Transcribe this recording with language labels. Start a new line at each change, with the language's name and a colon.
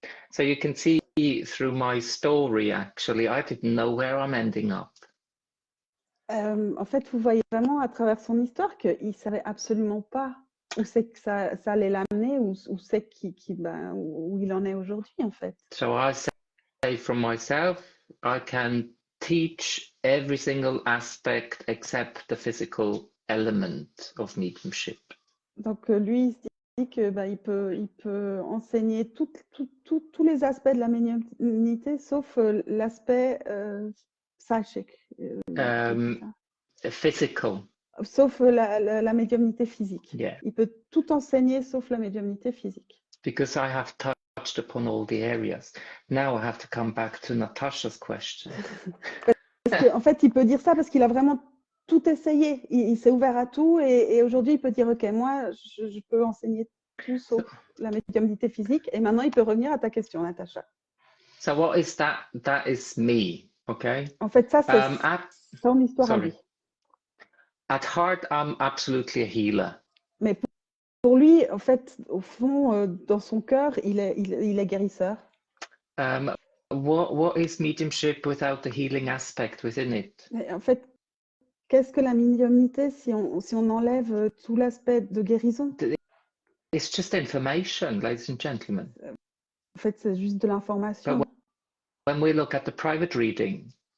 English: So you can see through my story, actually, I didn't know where I'm ending up.
French: En fait, vous voyez vraiment à travers son histoire qu'il ne savait absolument pas où c'est que ça allait l'amener, où c'est où il en est aujourd'hui, en fait.
English: So I say from myself, I can teach every single aspect except the physical element of mediumship.
French: Donc, lui, il se dit que il peut enseigner tous les aspects de la médiumnité, sauf l'aspect psychique.
English: Physical.
French: Sauf la médiumnité physique. Yeah. Il peut tout enseigner sauf la médiumnité physique.
English: Because I have touched upon all the areas. Now I have to come back to Natasha's question.
French: Parce qu'en fait, il peut dire ça parce qu'il a vraiment tout essayé. Il s'est ouvert à tout et aujourd'hui, il peut dire, OK, moi, je peux enseigner tout sauf la médiumnité physique. Et maintenant, il peut revenir à ta question, Natacha.
English: So what is that? That is me, okay?
French: En fait, ça, c'est ton histoire à lui.
English: At heart, I'm absolutely a healer.
French: Mais pour lui, en fait, au fond, dans son cœur, il est guérisseur.
English: What is mediumship without the healing aspect within it?
French: Mais en fait, qu'est-ce que la médiumnité si on enlève tout l'aspect de guérison?
English: It's just information, ladies and gentlemen.
French: En fait, c'est juste de l'information.
English: But when we look at the private reading,